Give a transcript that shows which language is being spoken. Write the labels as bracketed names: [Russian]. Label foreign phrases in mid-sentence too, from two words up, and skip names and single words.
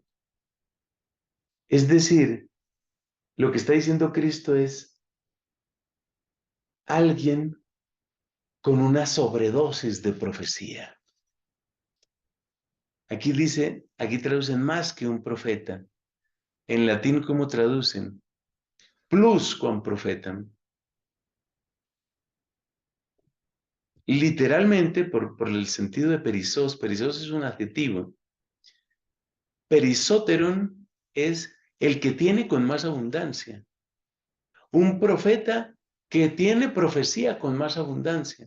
[Spanish] Es decir, lo que está diciendo Cristo es alguien con una sobredosis de profecía. Aquí dice, aquí traducen más que un profeta. En latín, ¿cómo traducen? [Latin] Plus quam profetam. [Spanish] Literalmente, por el sentido de perizos es un adjetivo. Perisoteron es el que tiene con más abundancia. Un profeta que tiene profecía con más abundancia.